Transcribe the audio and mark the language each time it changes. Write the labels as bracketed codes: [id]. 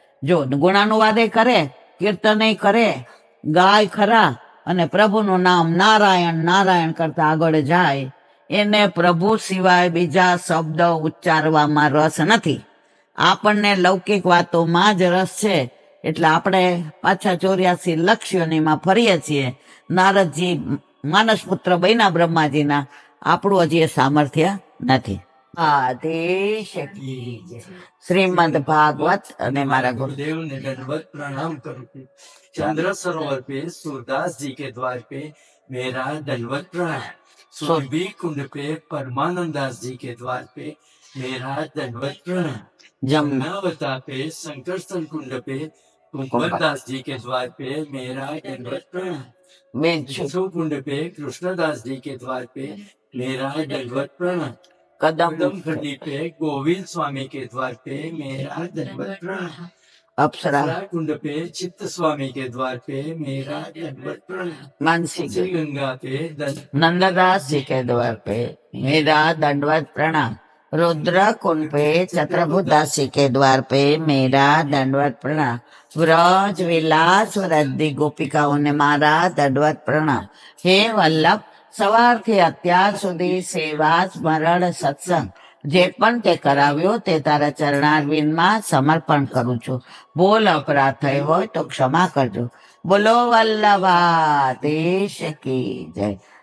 [gu] જો ગુણાનુવાદે કરે, કીર્તને કરે, ગાય ખરા અને પ્રભુનું નામ નારાયણ નારાયણ કરતા આગળ જાય, એને પ્રભુ સિવાય બીજા શબ્દ ઉચ્ચારવામાં રસ નથી. આપણને લૌકિક વાતોમાં જ રસ છે, એટલે આપણે પાછા 84 લક્ષ્યોનીમાં ફરીએ છીએ. નારદજી માનસપુત્ર બન્યા બ્રહ્માજીના, આપણું હજી એ સામર્થ્ય નથી. આદેશ શ્રીમદ ભાગવત. અને મારા [hi] गुरुदेव ने दंडवत प्रणाम करूं। चंद्र सरोवर पे सूरदास जी के द्वार पे मेरा दंडवत प्रणाम। सोरभी कुंड पे परमानंद दास जी के द्वार पे मेरा दंडवत प्रणाम। जमुनावता पे शंकरसन कुंड पे कुंवर दास जी के द्वार पे मेरा दंडवत प्रणाम। विश्व कुंड पे कृष्णदास जी के द्वार पे मेरा दंडवत प्रणाम। कदम खंडी पे गोविंद स्वामी के द्वार पे मेरा दंडवत प्रणाम। अप्सरा कुंड पे चित्त स्वामी के द्वार पे मेरा दंडवत प्रणाम। मानसी गंगा पे नंददास जी के द्वार पे मेरा दंडवत प्रणाम। रुद्र कुंड पे छत्रभुदास जी के द्वार पे मेरा दंडवत प्रणाम। व्रज विलास व्रजदी गोपिकाओं ने मारा दंडवत प्रणाम। [gu] हे वल्लभ, સવારથી અત્યાર સુધી સેવા, સ્મરણ, સત્સંગ જે પણ તે કરાવ્યો તે તારા ચરણારવિંદમાં સમર્પણ કરું છું. બોલ અપરાધ થયો હોય તો ક્ષમા કરજો. બોલો વલ્લભાધીશ કી જય.